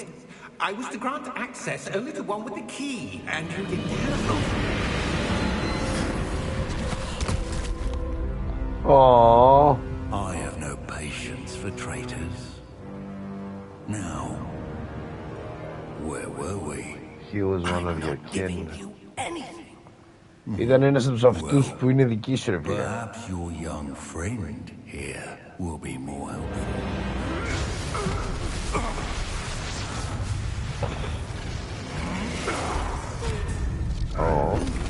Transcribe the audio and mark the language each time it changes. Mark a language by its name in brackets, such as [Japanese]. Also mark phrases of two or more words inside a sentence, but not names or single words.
[English] I was to grant access only to one with the key, and you didn't have it. Oh. I have no patience for traitors. Now, where were we? He was one of your kin. You anything. [Greek] Ήταν ένας από τους αυτούς που είναι δικοί σου, ρε φίλε. [English] Perhaps your young friend here will be more helpful. Oh.